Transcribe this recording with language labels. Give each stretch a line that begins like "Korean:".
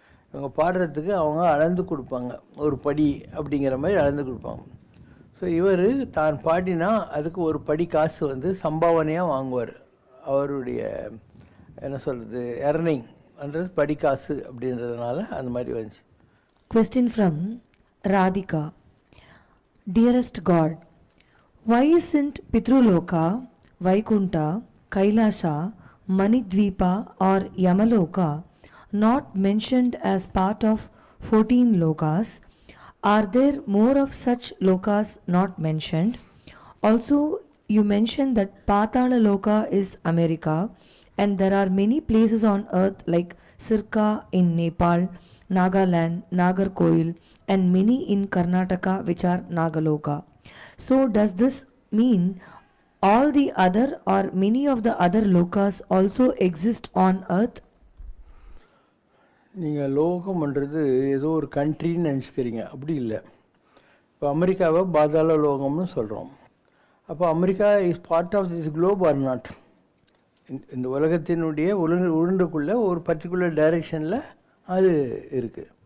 Tamil: இவங்க பாடுறதுக்கு அவங்க அளந்து கொடுப்பாங்க, ஒரு படி அப்படிங்கிற மாதிரி அளந்து கொடுப்பாங்க. ஸோ இவர் தான் பாடினா அதுக்கு ஒரு படி காசு சம்பாவனையாக வாங்குவார். அவருடைய என்ன சொல்கிறது, எர்னிங்ன்றது படி காசு அப்படின்றதுனால அந்த மாதிரி வந்துச்சு.
English: Question from Radhika. Dearest God, why isn't Pitruloka, Vaikunta, Kailasha, Manidvipa or Yamaloka not mentioned as part of 14 lokas? Are there more of such lokas not mentioned? Also, you mentioned that Patala Loka is America and there are many places on earth like Sirka in Nepal, Nagaland, Nagarkoil and many in Karnataka which are Nagaloka. So does this mean all the other or many of the other lokas also exist on earth?
Tamil: நீங்கள் லோகம்ன்றது ஏதோ ஒரு கண்ட்ரின்னு நினச்சிக்கிறீங்க, அப்படி இல்லை. இப்போ அமெரிக்காவை பாதாள லோகம்னு சொல்கிறோம். அப்போ America
English: Is part of this globe or not?
Tamil: இந்த உலகத்தினுடைய உருண்டுக்குள்ளே ஒரு பர்டிகுலர் டைரெக்ஷனில் அது இருக்குது.